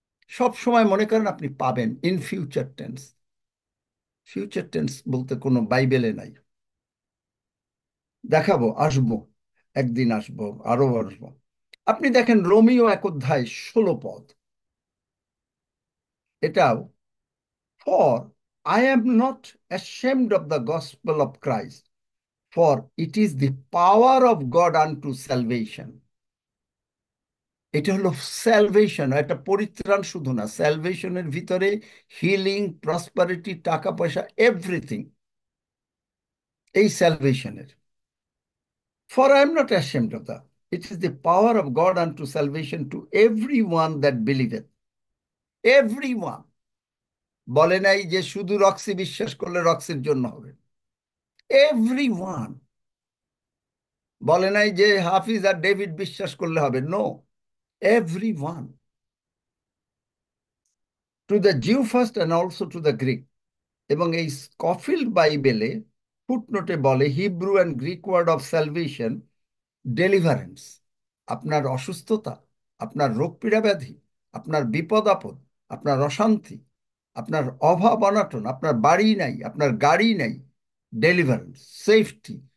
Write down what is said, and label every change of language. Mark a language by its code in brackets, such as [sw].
[bn] সব সময় মনে করেন আপনি পাবেন, [en] In future tense. [bn] Future tense বলতে কোনো বাইবেলে নাই। দেখাবো, আসবো, একদিন আসবো, আরো আসবো। আপনি দেখেন রোমিও 1 অধ্যায় 16 পদ, এটাও for [en] I am not ashamed of the gospel of Christ, for it is the power of God unto salvation. [bn] এটা হলো স্যালভেশন, একটা পরিত্রাণ শুধু না, স্যালভেশনের ভিতরে হিলিং, প্রসপারিটি, টাকা পয়সা, এভরিথিং এই স্যালভেশনের। [en] For I am not ashamed of that. It is the power of God unto salvation to everyone that believeth. Everyone. [bn] বলে নাই যে শুধু রক্সি বিশ্বাস করলে রক্সির জন্য হবে। [en] Everyone. [bn] বলে নাই যে হাফিজ আর ডেভিড বিশ্বাস করলে হবে। [en] No, everyone. To the Jew first and also to the Greek. [bn] এবং এই স্কফিল্ড বাইবেলে ফুটনোটে বলে [en] Hebrew and Greek word of salvation deliverance. [bn] আপনার অসুস্থতা, আপনার রোগ পীড়া ব্যাধি, আপনার বিপদ আপদ, আপনার অশান্তি, আপনার অভাব অনাটন, আপনার বাড়ি নাই, আপনার গাড়ি নাই, ডেলিভারেন্স, সেফটি।